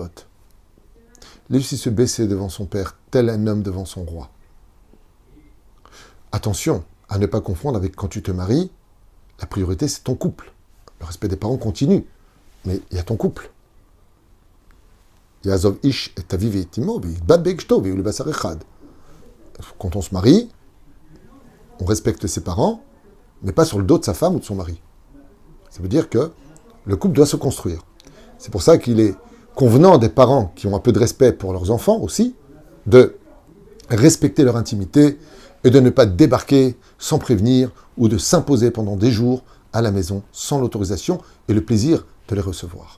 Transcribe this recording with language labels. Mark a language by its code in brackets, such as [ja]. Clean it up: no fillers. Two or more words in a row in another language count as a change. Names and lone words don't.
[fr] Laisse-lui se baisser devant son père, tel un homme devant son roi. Attention à ne pas confondre avec quand tu te maries, la priorité c'est ton couple. Le respect des parents continue, mais il y a ton couple. [he] יעזב איש את אביו ואת אמו ודבק באשתו והיו לבשר אחד. [fr] Quand on se marie, on respecte ses parents, mais pas sur le dos de sa femme ou de son mari. Ça veut dire que le couple doit se construire. C'est pour ça qu'il est convenant des parents qui ont un peu de respect pour leurs enfants aussi, de respecter leur intimité et de ne pas débarquer sans prévenir ou de s'imposer pendant des jours à la maison sans l'autorisation et le plaisir de les recevoir.